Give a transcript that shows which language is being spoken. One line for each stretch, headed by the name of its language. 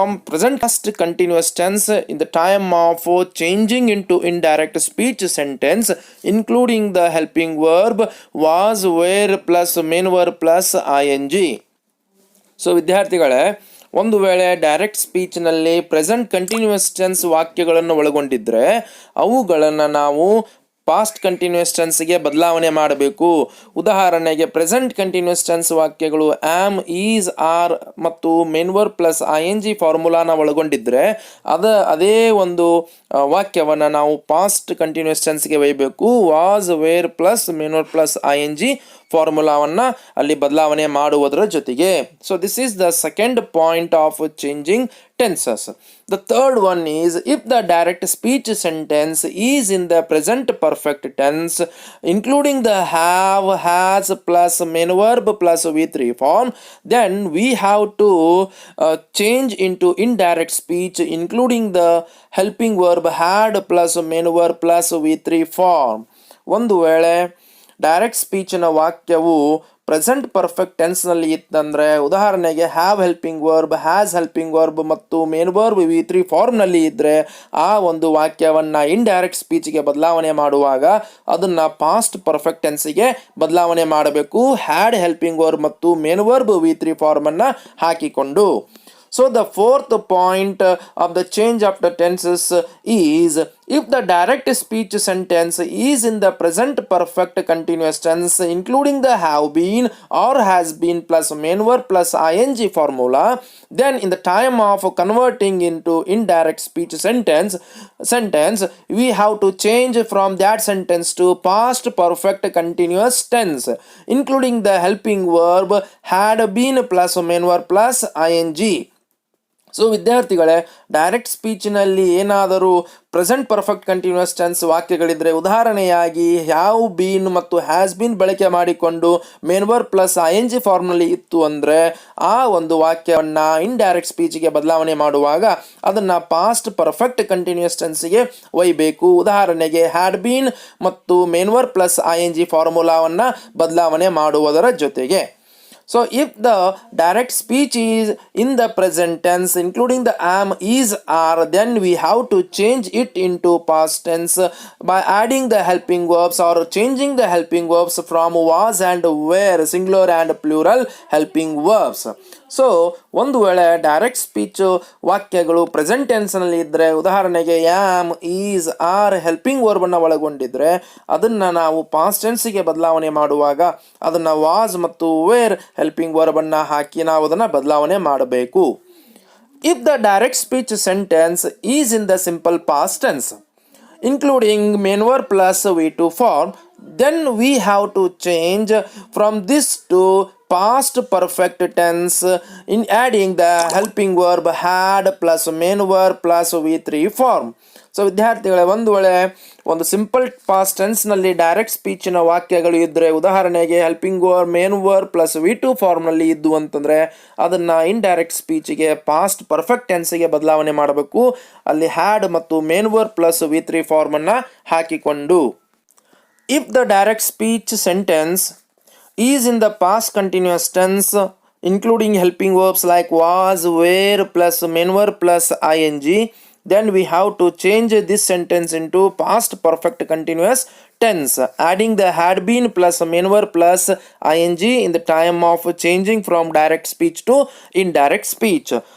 English: present past continuous tense in the time of changing into indirect speech sentence, including the helping verb was, were plus main verb plus ing.
Kannada: So ವಿದ್ಯಾರ್ಥಿಗಳೇ, ಒಂದು ವೇಳೆ direct ಸ್ಪೀಚ್ನಲ್ಲಿ present continuous tense ವಾಕ್ಯಗಳನ್ನು ಒಳಗೊಂಡಿದ್ದರೆ ಅವುಗಳನ್ನು ನಾವು past continuous ಟೆನ್ಸ್ಗೆ ಬದಲಾವಣೆ ಮಾಡಬೇಕು. ಉದಾಹರಣೆಗೆ present continuous tense ವಾಕ್ಯಗಳು ಆಮ್, ಈಸ್, ಆರ್ ಮತ್ತು ಮೇನ್ ವರ್ಬ್ ಪ್ಲಸ್ ING ಫಾರ್ಮುಲಾನ ಒಳಗೊಂಡಿದ್ದರೆ ಅದೇ ಒಂದು ವಾಕ್ಯವನ್ನು ನಾವು past continuous ಟೆನ್ಸ್ಗೆ ಒಯ್ಯಬೇಕು. Was, wear plus main verb plus ING ಫಾರ್ಮುಲಾವನ್ನು ಅಲ್ಲಿ ಬದಲಾವಣೆ ಮಾಡುವುದರ ಜೊತೆಗೆ.
English: So this is the second point of changing tenses. The third one is if the direct speech sentence is in the present perfect tense, including the have, has plus main verb plus V3 form, then we have to change into indirect speech, including the helping verb had plus main verb plus V3 form.
Kannada: ಒಂದು ವೇಳೆ direct ಸ್ಪೀಚಿನ ವಾಕ್ಯವು present perfect ಟೆನ್ಸ್ನಲ್ಲಿ ಇತ್ತಂದರೆ, ಉದಾಹರಣೆಗೆ have helping verb, has helping verb ಮತ್ತು main verb V3 ಫಾರ್ಮ್ನಲ್ಲಿ ಇದ್ದರೆ ಆ ಒಂದು ವಾಕ್ಯವನ್ನು ಇಂಡೈರೆಕ್ಟ್ ಸ್ಪೀಚ್ಗೆ ಬದಲಾವಣೆ ಮಾಡುವಾಗ ಅದನ್ನು ಪಾಸ್ಟ್ ಪರ್ಫೆಕ್ಟ್ ಟೆನ್ಸಿಗೆ ಬದಲಾವಣೆ ಮಾಡಬೇಕು, ಹ್ಯಾಡ್ ಹೆಲ್ಪಿಂಗ್ ವರ್ಬ್ ಮತ್ತು ಮೇನ್ ವರ್ಬ್ V3 ಫಾರ್ಮನ್ನು ಹಾಕಿಕೊಂಡು.
English: So the fourth point of the change of the tenses is if the direct speech sentence is in the present perfect continuous tense, including the have been or has been plus main verb plus ing formula, then in the time of converting into indirect speech sentence we have to change from that sentence to past perfect continuous tense, including the helping verb had been plus main verb plus ing.
Kannada: So ವಿದ್ಯಾರ್ಥಿಗಳೇ, direct ಸ್ಪೀಚ್ನಲ್ಲಿ ಏನಾದರೂ present perfect continuous tense ವಾಕ್ಯಗಳಿದ್ದರೆ, ಉದಾಹರಣೆಯಾಗಿ have been ಮತ್ತು has been ಬಳಕೆ ಮಾಡಿಕೊಂಡು main verb plus ING ಫಾರ್ಮ್ನಲ್ಲಿ ಇತ್ತು ಅಂದರೆ ಆ ಒಂದು ವಾಕ್ಯವನ್ನು ಇಂಡೈರೆಕ್ಟ್ ಸ್ಪೀಚ್ಗೆ ಬದಲಾವಣೆ ಮಾಡುವಾಗ ಅದನ್ನು ಪಾಸ್ಟ್ ಪರ್ಫೆಕ್ಟ್ ಕಂಟಿನ್ಯೂಸ್ ಟೆನ್ಸ್ಗೆ ಒಯ್ಯಬೇಕು. ಉದಾಹರಣೆಗೆ ಹ್ಯಾಡ್ ಬೀನ್ ಮತ್ತು ಮೇನ್ ವರ್ಬ್ ಪ್ಲಸ್ ING ಫಾರ್ಮುಲಾವನ್ನು ಬದಲಾವಣೆ ಮಾಡುವುದರ ಜೊತೆಗೆ.
English: So if the direct speech is in the present tense, including the am, is, are, then we have to change it into past tense by adding the helping verbs or changing the helping verbs from was and were, singular and plural helping verbs.
Kannada: So ಒಂದು ವೇಳೆ direct speech ವಾಕ್ಯಗಳು present ಟೆನ್ಸ್ನಲ್ಲಿ ಇದ್ದರೆ, ಉದಾಹರಣೆಗೆ am, is, are helping ವರ್ಬನ್ನು ಒಳಗೊಂಡಿದ್ದರೆ ಅದನ್ನು ನಾವು past ಟೆನ್ಸಿಗೆ ಬದಲಾವಣೆ ಮಾಡುವಾಗ ಅದನ್ನು ವಾಸ್ ಮತ್ತು ವೇರ್ ಹೆಲ್ಪಿಂಗ್ ವರ್ಬನ್ನು ಹಾಕಿ ನಾವು ಅದನ್ನು ಬದಲಾವಣೆ ಮಾಡಬೇಕು.
English: If the direct speech sentence is in the simple past tense, including main verb plus V2 form, then we have to change from this to past perfect tense in adding the helping verb had plus main verb plus V3 form.
Kannada: So ವಿದ್ಯಾರ್ಥಿಗಳೇ, ಒಂದು ವೇಳೆ ಒಂದು simple past ಟೆನ್ಸ್ನಲ್ಲಿ direct ಸ್ಪೀಚಿನ ವಾಕ್ಯಗಳು ಇದ್ದರೆ, ಉದಾಹರಣೆಗೆ helping verb main verb plus V2 ಫಾರ್ಮ್ನಲ್ಲಿ ಇದ್ದು ಅಂತಂದರೆ ಅದನ್ನು ಇಂಡೈರೆಕ್ಟ್ ಸ್ಪೀಚಿಗೆ ಪಾಸ್ಟ್ ಪರ್ಫೆಕ್ಟ್ ಟೆನ್ಸಿಗೆ ಬದಲಾವಣೆ ಮಾಡಬೇಕು, ಅಲ್ಲಿ ಹ್ಯಾಡ್ ಮತ್ತು ಮೇನ್ ವರ್ಬ್ ಪ್ಲಸ್ V3 ಫಾರ್ಮನ್ನು ಹಾಕಿಕೊಂಡು.
English: If the direct speech sentence is in the past continuous tense, including helping verbs like was, were plus main verb plus ing, then we have to change this sentence into past perfect continuous tense, adding the had been plus main verb plus ing in the time of changing from direct speech to indirect speech.